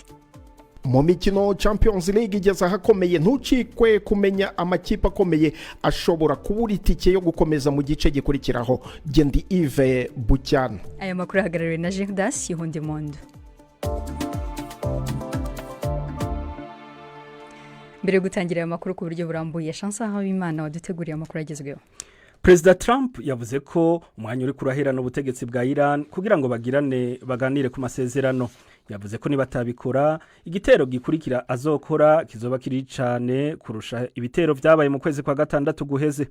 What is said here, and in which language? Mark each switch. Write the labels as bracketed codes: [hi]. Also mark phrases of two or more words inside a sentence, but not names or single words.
[rw] Mu mikino Champions League igeze ahakomeye, ntucikwe kumenya amakipe akomeye ashobora kubura itike yo gukomeza mu gice gikurikiraho. Gendi Yves Bucyana. Aya makuru ahagarariwe na Gerdas Yihundemondo. Mbere yo gutangira aya makuru ku buryo burambuye, Chance Habimana waduteguriye amakuru agezweho. Perezida Trump yavuze ko umwanya uri kurahera n'ubutegetsi bwa Iran kugira ngo baganire ku masezerano. [rn] Yavuze ko nibatabikora igitero gikurikira azokora kizoba kiri cyane kurusha ibitero byabaye mu kwezi kwa gatandatu guheze.